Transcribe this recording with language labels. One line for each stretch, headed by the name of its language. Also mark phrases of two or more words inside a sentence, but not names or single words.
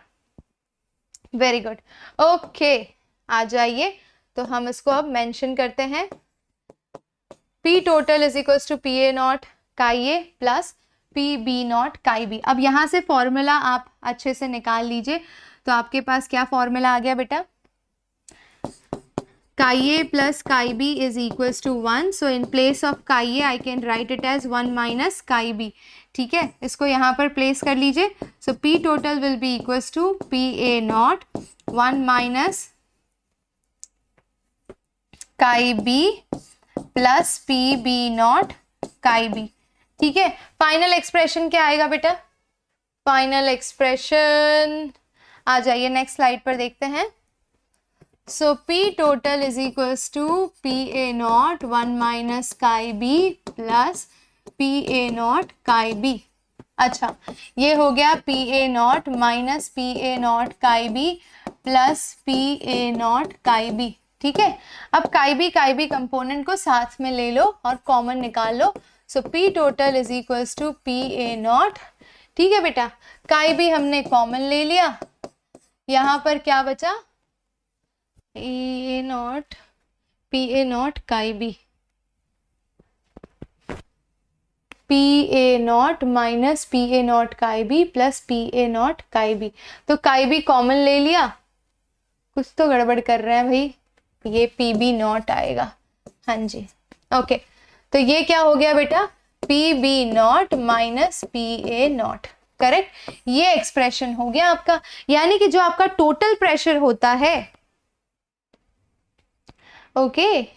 English: very good,
Hindi: ओके आ जाइए, तो हम इसको अब मेंशन करते हैं।
English: P total is equals to PA0 chi A plus PB0 chi B.
Hindi: अब यहाँ से फॉर्मूला आप अच्छे से निकाल लीजिए, तो आपके पास क्या फॉर्मूला आ गया बेटा,
English: chi A plus chi B is equals to 1. So in place of chi A I can write it as 1 minus chi B,
Hindi: ठीक है। इसको यहाँ पर प्लेस कर लीजिए।
English: So P total will be equals to PA0 1 minus chi B plus PB0 chi B,
Hindi: ठीक है।
English: final expression
Hindi: क्या आएगा बेटा,
English: final expression
Hindi: आ जाइए
English: next slide
Hindi: पर देखते हैं।
English: So P total is equals to PA0 1 minus chi B plus PA0 chi B.
Hindi: अच्छा, ये हो गया
English: PA0 minus PA0 chi B plus PA0 chi B,
Hindi: ठीक है। अब chi B कंपोनेंट को साथ में ले लो और कॉमन निकाल लो।
English: So P total is equals to PA0,
Hindi: ठीक है बेटा। chi B हमने कॉमन ले लिया, यहाँ पर क्या बचा,
English: PA0 chi B, PA0 minus PA0 chi B plus PA0 chi B.
Hindi: तो chi B कॉमन ले लिया, कुछ तो गड़बड़ कर रहे हैं भाई, ये PB0 आएगा, हाँ जी, ओके। तो ये क्या हो गया बेटा,
English: PB0 minus PA0,
Hindi: करेक्ट। ये एक्सप्रेशन हो गया आपका, यानी कि जो आपका टोटल प्रेशर होता है, ओके।